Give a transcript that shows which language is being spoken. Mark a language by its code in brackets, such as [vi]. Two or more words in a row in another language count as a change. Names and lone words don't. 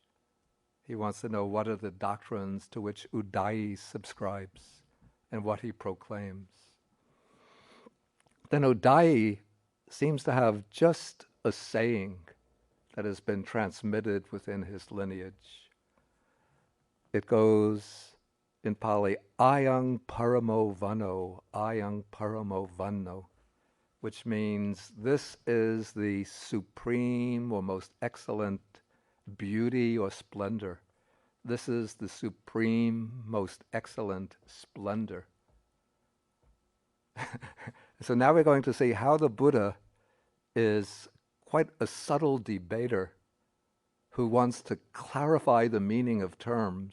[en] He wants to know what are the doctrines to which Udāyi subscribes and what he proclaims. Then Udāyi seems to have just a saying that has been transmitted within his lineage. It goes in Pali, [pi] ayang paramo vanno, ayang paramo vanno, [en] which means this is the supreme or most excellent beauty or splendor. This is the supreme, most excellent splendor. So now we're going to see how the Buddha is quite a subtle debater who wants to clarify the meaning of terms.